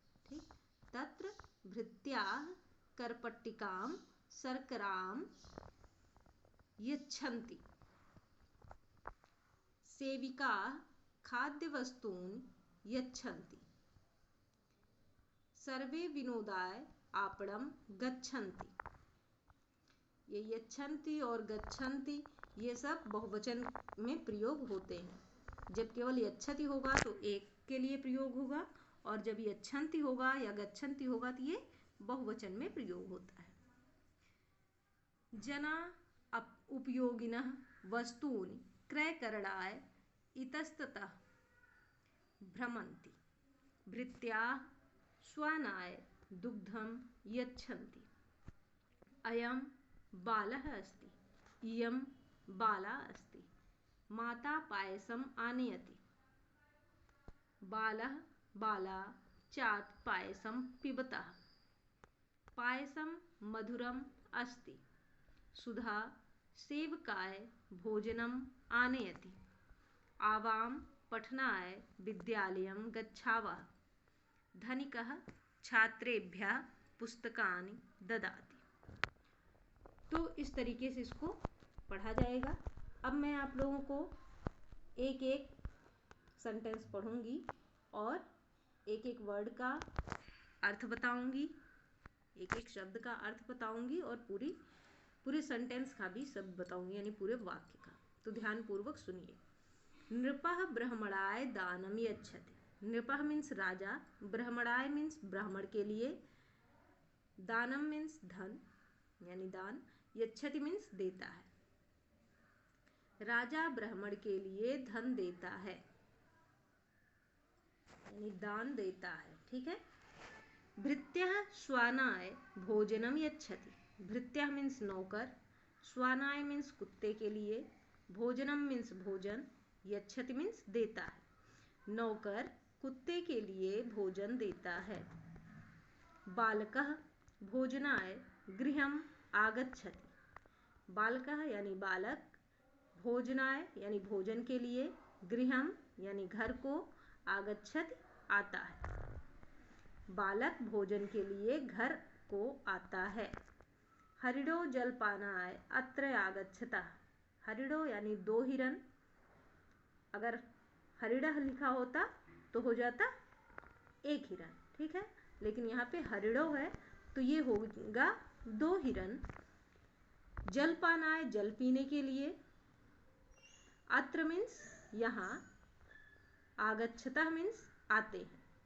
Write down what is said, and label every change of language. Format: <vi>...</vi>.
<sa>ठीक, तत्र भृत्याः करपट्टिकां शर्करां यच्छन्ति, सेविकाः खाद्यवस्तूनि यच्छन्ति, सर्वे विनोदाय आपणं गच्छन्ति।</sa> <hi>ये यच्छन्ति और गच्छन्ति ये सब बहुवचन में प्रयोग होते हैं। जब केवल यच्छति होगा तो एक के लिए प्रयोग होगा, और जब यच्छन्ति होगा या गच्छन्ति होगा तो ये बहुवचन में प्रयोग होता है।</hi> <sa>जना उपयोगिनः वस्तूनि क्रयकरणाय इतस्ततः भ्रमन्ति, भृत्याः स्वानाय दुग्धं यच्छन्ति, अयं बालः अस्ति, इयं बाला अस्ति, माता पायसम् आनयति, बालः बाला चात् पायसं पिबतः, पायसं मधुरम् अस्ति, सुधा सेवकाय भोजनम् आनयति, आवां पठनाय विद्यालयं गच्छावः। धनिकः छात्रेभ्यः पुस्तकानि ददाति।</sa> <hi>तो इस तरीके से इसको पढ़ा जाएगा। अब मैं आप लोगों को एक एक सेंटेंस पढ़ूंगी और एक एक वर्ड का अर्थ बताऊंगी, एक एक शब्द का अर्थ बताऊंगी और पूरे सेंटेंस का भी शब्द बताऊंगी, यानी पूरे वाक्य का। तो ध्यान पूर्वक सुनिए।</hi> <sa>नृपः ब्रह्मणाय दानम यच्छति।</sa> <hi>नृपः मीन्स राजा, ब्रह्मणाय मीन्स ब्राह्मण के लिए, दानम मीन्स धन यानी दान, यच्छति मीन्स देता है। राजा ब्राह्मण के लिए धन देता है यानी दान देता है, ठीक है।</hi> <sa>भृत्यः श्वानाय भोजनम यच्छति।</sa> <hi>भृत्यः मीन्स नौकर, श्वानाय मीन्स कुत्ते के लिए, भोजनम मीन्स भोजन, यच्छति मीन्स देता है। नौकर कुत्ते के लिए भोजन देता है।</hi> <sa>बालकः भोजनाय गृहम आगच्छति।</sa> <hi>बालकः यानी बालक, भोजनाय यानी भोजन के लिए, गृहम यानी घर को, आगच्छति आता है। बालक भोजन के लिए घर को आता है।</hi> <sa>हरिणो जलपानाय अत्र आगच्छतः।</sa> <hi>हरिणो यानी 2 हिरण, अगर हरिणः लिखा होता तो हो जाता 1 हिरण, ठीक है, लेकिन यहाँ पे हरिणो है तो ये होगा 2 हिरण। जलपानाय जल पीने के लिए, अत्र मीन्स यहाँ, आगच्छतः मीन्स आते हैं।</hi>